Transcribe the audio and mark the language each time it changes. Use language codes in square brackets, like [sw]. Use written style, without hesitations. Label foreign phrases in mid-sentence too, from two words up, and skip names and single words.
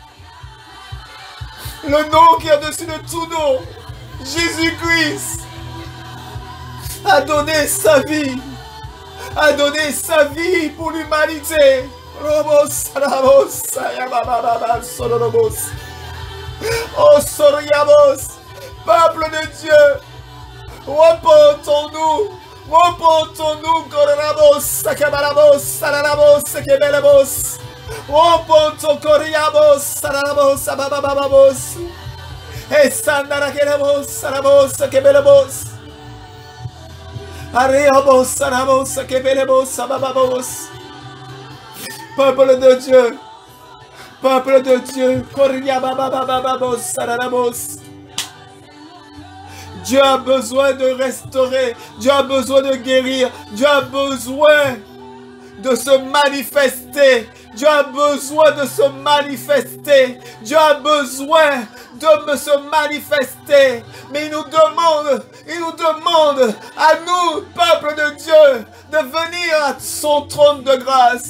[fr] Le nom qui est au-dessus de tout nom, Jésus-Christ, a donné sa vie pour l'humanité. Oh, Soriamos, peuple de Dieu, repentons-nous, Coramos, Sakabaramos, Salaramos, Sekebelamos, repentons, Coriamos, Salaramos, Abababamos, et Sandarakeramos, Saramos, Sekebelamos. Ariamos, Saramos, Sekebelamos, Abababamos. Peuple de Dieu, Koriababababamos, Saramos. Dieu a besoin de restaurer, Dieu a besoin de guérir, Dieu a besoin de se manifester, Dieu a besoin de se manifester, Dieu a besoin de se manifester, mais il nous demande à nous, peuple de Dieu, de venir à son trône de grâce.